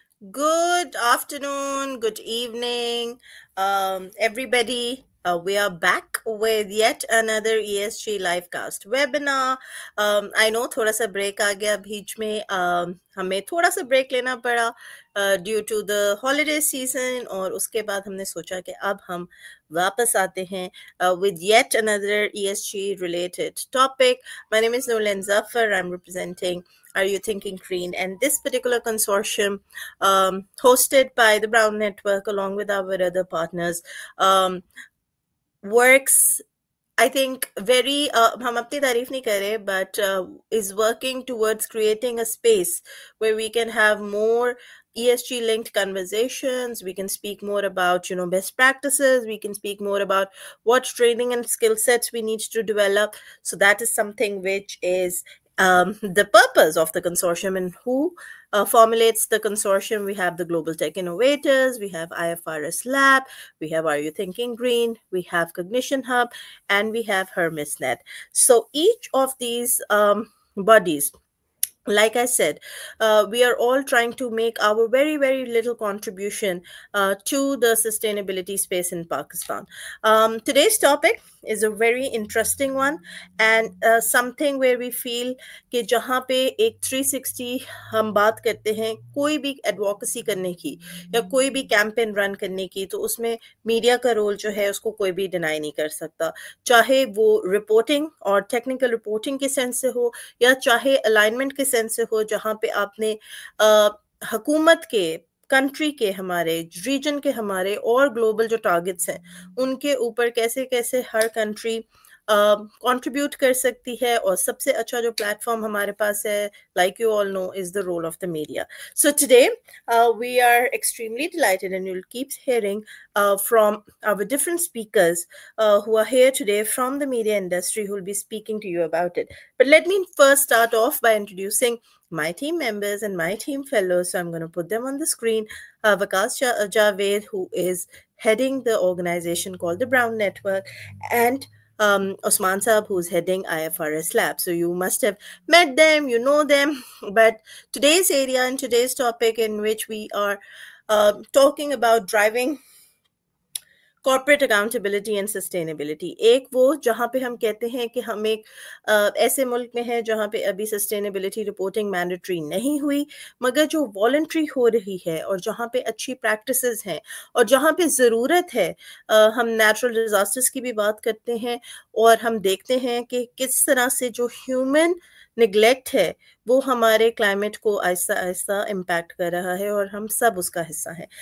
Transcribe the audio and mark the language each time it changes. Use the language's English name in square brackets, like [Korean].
[English] Good afternoon, good evening, everybody. We are back with yet another ESG livecast webinar. I know [Hindi] थोड़ा सा break आ गया बीच में हमें थोड़ा सा break लेना पड़ा [English] due to the holiday season [Hindi] और उसके बाद हमने सोचा कि अब हम वापस आते हैं [English] with yet another ESG related topic. My name is Nolan Zafar. I'm representing Are You Thinking Green? And this particular consortium hosted by the Brown Network along with our other partners, works, I think, very, [Hindi] hum apni tareef nahi kar rahe, [English] but is working towards creating a space where we can have more ESG linked conversations. We can speak more about, best practices. We can speak more about what training and skill sets we need to develop. So that is something which is the purpose of the consortium. And who formulates the consortium? We have the Global Tech Innovators, we have IFRS Lab, we have Are You Thinking Green, we have Cognition Hub, and we have HermesNet. So each of these bodies, like I said, we are all trying to make our very, very little contribution to the sustainability space in Pakistan. Today's topic is a very interesting one and something where we feel [Hindi] कि जहाँ पे एक 360 हम बात करते हैं कोई भी एडवोकेसी करने की या कोई भी कैंपेन रन करने की, तो उसमें मीडिया का रोल जो है उसको कोई भी डिनाई नहीं कर सकता, चाहे वो रिपोर्टिंग और टेक्निकल रिपोर्टिंग के सेंस से हो या चाहे अलाइनमेंट के सेंस से हो, जहाँ पे आपने हुकूमत के, कंट्री के, हमारे रीजन के, हमारे और ग्लोबल जो टारगेट्स हैं उनके ऊपर कैसे कैसे हर कंट्री contribute कर सकती है, और सबसे अच्छा जो प्लेटफॉर्म हमारे पास है, [English] like you all know, is the role of the media. So today we are extremely delighted, and you'll keep hearing from our different speakers who are here today from the media industry who will be speaking to you about it. But let me first start off by introducing my team members and my team fellows. So I'm going to put them on the screen. Vikas Javed, who is heading the organization called the Brown Network, and Osman Saab, who's heading IFRS Lab. So you must have met them, you know them. But today's area and today's topic, in which we are talking about driving corporate accountability and sustainability, [Hindi] एक वो जहाँ पे हम कहते हैं कि हम एक ऐसे मुल्क में है जहाँ पे अभी सस्टेनेबिलिटी रिपोर्टिंग मैंडेटरी नहीं हुई, मगर जो वॉलंटरी हो रही है और जहाँ पे अच्छी प्रैक्टिसेस हैं और जहाँ पे ज़रूरत है, हम नेचुरल डिज़ास्टर्स की भी बात करते हैं और हम देखते हैं कि किस तरह से जो ह्यूमन निगलेक्ट है वो हमारे क्लाइमेट को आहिस्ता आहिस्ता इम्पैक्ट कर रहा है और हम सब उसका हिस्सा हैं.